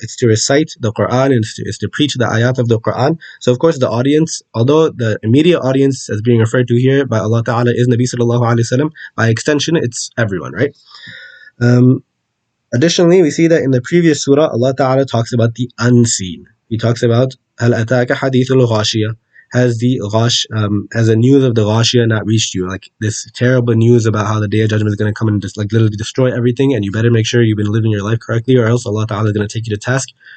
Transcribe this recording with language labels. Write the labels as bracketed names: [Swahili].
[English] It's to recite the Quran and it's to preach the ayat of the Quran. So of course the audience, although the immediate audience as being referred to here by Allah Ta'ala is Nabi sallallahu alayhi wasallam, by extension it's everyone, right? Additionally, we see that in the previous surah, Allah Ta'ala talks about the unseen. He talks about [Arabic] هَلْ أَتَاكَ حَدِيثُ الْغَاشِيَةِ. [English] Has the news of the Ghashiyah not reached you? Like this terrible news about how the Day of Judgment is going to come and just like literally destroy everything, and you better make sure you've been living your life correctly, or else Allah Ta'ala is going to take you to task.